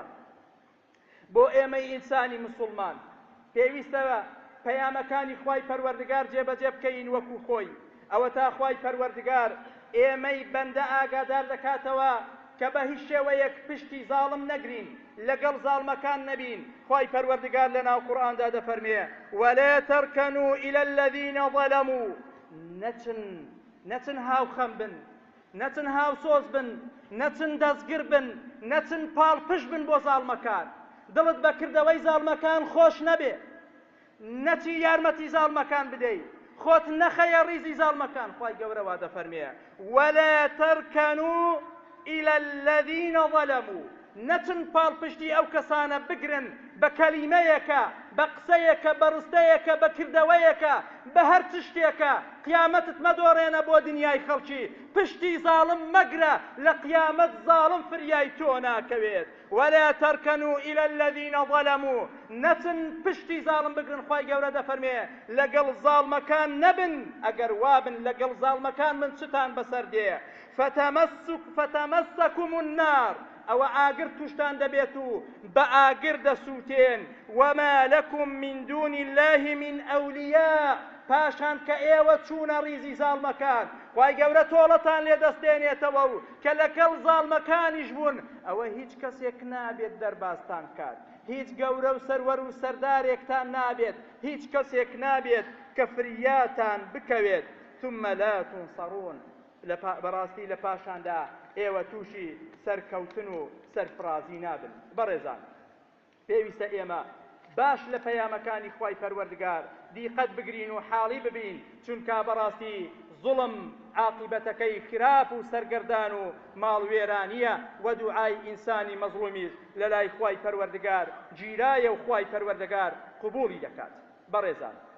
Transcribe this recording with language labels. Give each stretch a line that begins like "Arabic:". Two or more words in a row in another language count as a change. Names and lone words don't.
Central Kurdish: بۆ ئێمەی ئینسانی مسلمان پێویستەوە پەیامەکانی خوای پەروەردگار جێبەجێ بکەین وەکو خۆی ئەوە تا خوای پەروەردگار ئێمەی بەندە ئاگادار دەکاتەوە کە بە هیچ شێوەیەک پشتی زاڵم نەگرین لەگەڵ زاڵمەکان نەبین خوای پەروەردگار لە ناو قورئاندا دەفەرمێ
Arabic: ولا تركنوا إلى الذين ظلموا
Central Kurdish: نەچن هاوخەم بن نەچن هاوسۆز بن نەچن دەستگر بن نەچن پاڵپشت بن بۆ زاڵمەکان دڵت بەکردەوەی زاڵمەکان خۆش نەبێ نەچی یارمەتی زاڵمەکان بدەیت خۆت نەخەیە ڕیزی زاڵمەکان خوای گەورە وا دەفەرمێ
Arabic: ولا تركنوا إلى الذين ظلموا
Central Kurdish: نەچن پاڵپشتی ئەو کەسانە بگرن بە کەلیمەیەکە بە قسەیەکە بە ڕستەیەکە بە کردەوەیەکە بە هەر چ شتێکە قیامەتت مەدۆڕێنە بۆ دنیای خەڵکی پشتی زاڵم مەگرە لە قیامەت زاڵم فریای تۆ ناکەوێت
Arabic: ولا تركنوا إلى الذين ظلموا
Central Kurdish: نەچن پشتی زاڵم بگرن خوای گەورە دەفەرمێ لەگەڵ زاڵمەکان نەبن ئەگەر وابن لەگەڵ زاڵمەکان من چتان بەسەر دێ
Arabic: فتمسكم النار
Central Kurdish: ئەوە ئاگر توشتان دەبێت و بە ئاگر دەسووتێن
Arabic: وما لكم من دون الله من أولياء
Central Kurdish: پاشان کە ئێوە چوونە ڕیزی زاڵمەکان خوای گەورە تۆڵەتان لێ دەستێنێتەوە و کە لەگەڵ زاڵمەکانیش بوون ئەوە هیچ کەسێک نابێت دەربازتان کات هیچ گەورە و سەروەر و سەردارێکتان نابێت هیچ کەسێک نابێت کە فریاتان بکەوێت
Arabic: ثم لا تنصرون
Central Kurdish: بەڕاستی لە پاشاندا ئێوە تووشی سەرکەوتن و سەرفرازی نابن بەڕێزان پێویستە ئێمە باش لە پەیامەکانی خوای پەروەردگار دیقەت بگرین و حاڵی ببین چونکە بەڕاستی زوڵم عاقبەتەکەی خراپ و سەرگەردان و ماڵوێرانیە و دوعای ئینسانی مەزڵومیش لە لای خوای پەروەردگار گیرایە و خوای پەروەردگار قبوڵی دەکات بەڕێزان